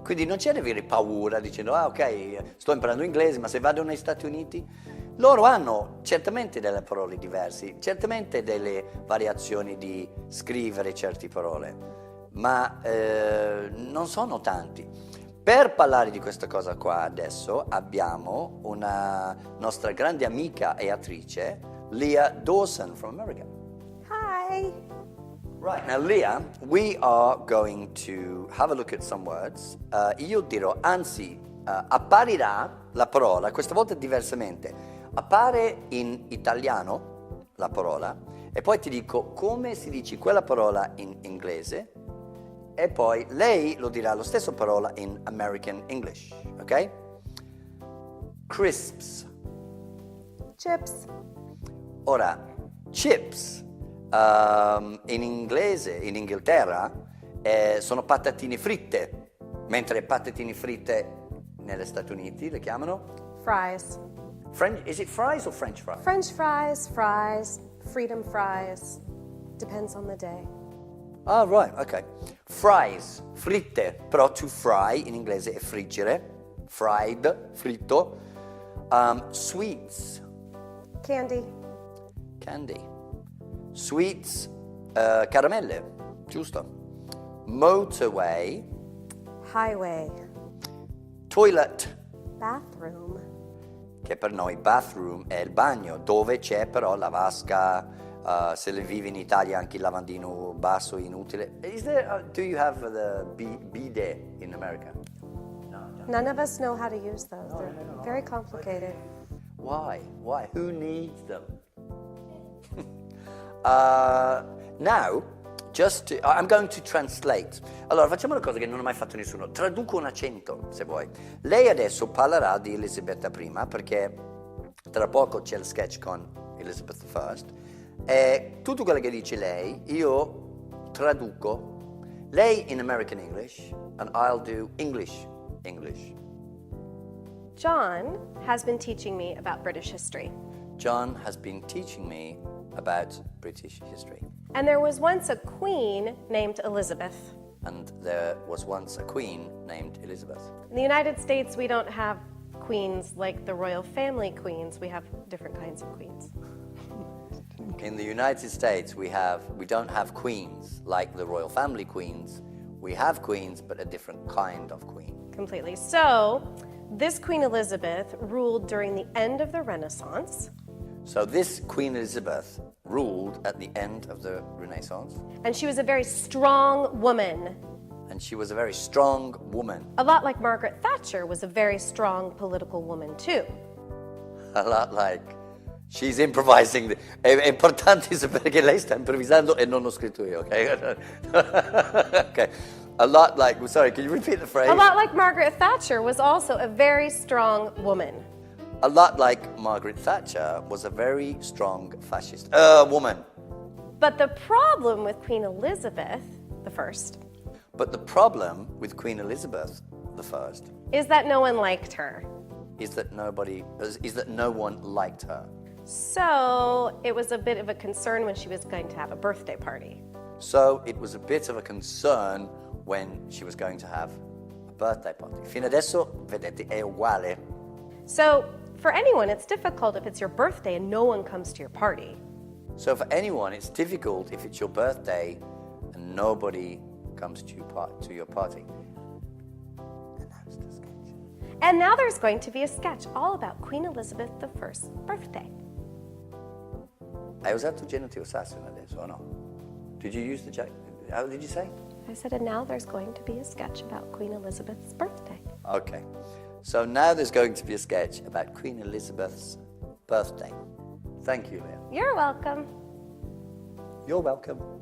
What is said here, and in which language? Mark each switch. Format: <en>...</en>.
<it>Quindi non c'è da avere paura dicendo ok, sto imparando inglese, ma se vado negli Stati Uniti, loro hanno certamente delle parole diverse, certamente delle variazioni di scrivere certe parole, ma non sono tanti. Per parlare di questa cosa qua adesso abbiamo una nostra grande amica e attrice, Leah Dawson from America.</it> <en>Hi. Right, now Leah, we are going to have a look at some words.</en> <it>Io dirò, anzi, apparirà la parola, questa volta diversamente. Appare in italiano la parola e poi ti dico come si dice quella parola in inglese. E poi lei lo dirà la stessa parola in American English, ok?</it> <en>Crisps. Chips.</en> <it>Ora, chips in inglese, in Inghilterra, sono patatine fritte, mentre patatine fritte negli Stati Uniti le chiamano?</it> <en>Fries. Is it fries or French fries? French fries, freedom fries. Depends on the day. Ah, right, ok.</en> <it>Fries, fritte, però to fry in inglese è friggere, fried, fritto.</it> <en>Sweets. Candy.</en> <it>Sweets, caramelle, giusto.</it> <en>Motorway. Highway. Toilet, Bathroom.</en> <it>che per noi bathroom è il bagno, dove c'è però la vasca. Se le vive in Italia anche il lavandino basso inutile.</it> <en>Do you have the bidet in America? No. None of us know how to use those. They're very complicated. Why? Who needs them? Now, I'm going to translate.</en> <it>Allora, facciamo una cosa che non ha mai fatto nessuno. Traduco un accento, se vuoi. Lei adesso parlerà di Elisabetta I, perché tra poco c'è il sketch con Elizabeth I. E tutto quello che dice lei, io traduco. Lei in American English,</it> <en>and I'll do English. John has been teaching me about British history. John has been teaching me about British history. And there was once a queen named Elizabeth. And there was once a queen named Elizabeth. In the United States, we don't have queens like the royal family queens. We have different kinds of queens. In the United States, we don't have queens like the royal family queens. We have queens, but a different kind of queen. Completely. So, this Queen Elizabeth ruled during the end of the Renaissance. So this Queen Elizabeth ruled at the end of the Renaissance. And she was a very strong woman. And she was a very strong woman. A lot like Margaret Thatcher was a very strong political woman too. A lot like... She's improvising.</en> <it>È importante sapere che lei sta improvvisando e non ho scritto io, ok?</it> <en>Okay. A lot like... Sorry, can you repeat the phrase? A lot like Margaret Thatcher was also a very strong woman. A lot like Margaret Thatcher was a very strong fascist woman. But the problem with Queen Elizabeth I But the problem with Queen Elizabeth I is that no one liked her. is that no one liked her. So it was a bit of a concern when she was going to have a birthday party. So it was a bit of a concern when she was going to have a birthday party.</en> <it>Fino adesso, vedete, è uguale.</it> <en>So for anyone, it's difficult if it's your birthday and no one comes to your party. So for anyone, it's difficult if it's your birthday and nobody comes to your party. And that's the sketch. And now there's going to be a sketch all about Queen Elizabeth I's birthday.</en> <it>Hai usato genitivo sassone adesso, o no?</it> <en>Did you use the... How did you say? I said, and now there's going to be a sketch about Queen Elizabeth's birthday. Okay. So now there's going to be a sketch about Queen Elizabeth's birthday. Thank you, Leah. You're welcome. You're welcome.</en>